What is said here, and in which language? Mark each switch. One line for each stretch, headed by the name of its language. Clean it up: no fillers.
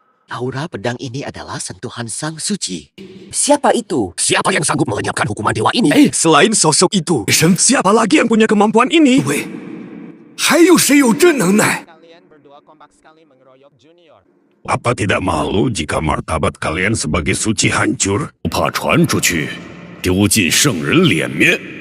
Indonesian: Aura pedang ini adalah sentuhan sang suci. Siapa itu? Siapa yang sanggup melenyapkan hukuman dewa ini? Selain sosok itu, siapa lagi yang punya kemampuan ini?
Chinese: Wei, 还有谁有这能耐？
Indonesian: Kalian berdua kompak sekali mengeroyok Junior. Apa tidak malu jika martabat kalian sebagai suci hancur?
Chinese: 怕传出去，丢尽圣人脸面。